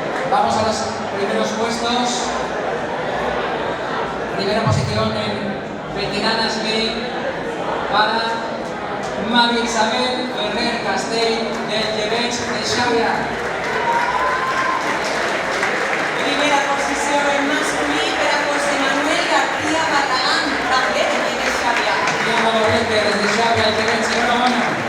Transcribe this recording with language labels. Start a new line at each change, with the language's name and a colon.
Spanish: Vamos a los primeros puestos. Primera posición en veteranas B para María Isabel Ferrer Castell del Llebeig de Xàbia.
Catalan: Primera posició en masculí per a José Manuel García Barragán, també de Llebeig Xàbia.
Spanish: Diego Lorente desde Xàbia, el Llebeig, enhorabuena.